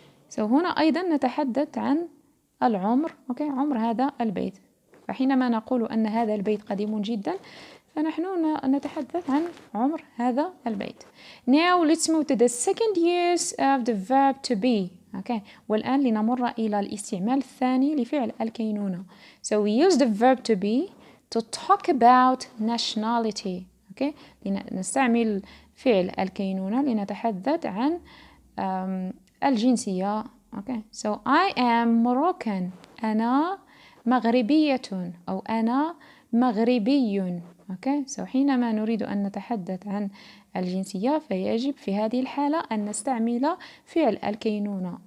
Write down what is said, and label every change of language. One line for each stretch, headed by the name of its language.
Arabic: So هنا أيضا نتحدث عن العمر. Okay. عمر هذا البيت. فحينما نقول أن هذا البيت قديم جدا فنحن نتحدث عن عمر هذا البيت.
English: Now let's move to the second use of the verb to be. Okay.
Arabic: والآن لنمر إلى الاستعمال الثاني لفعل الكينونة.
English: So we use the verb to be to talk about nationality. Okay.
Arabic: نستعمل فعل الكينونة لنتحدث عن الجنسية.
English: Okay. So I am Moroccan.
Arabic: أنا مغربية أو أنا مغربي.
English: Okay.
Arabic: So حينما نريد أن نتحدث عن الجنسية فيجب في هذه الحالة أن نستعمل فعل الكينونة.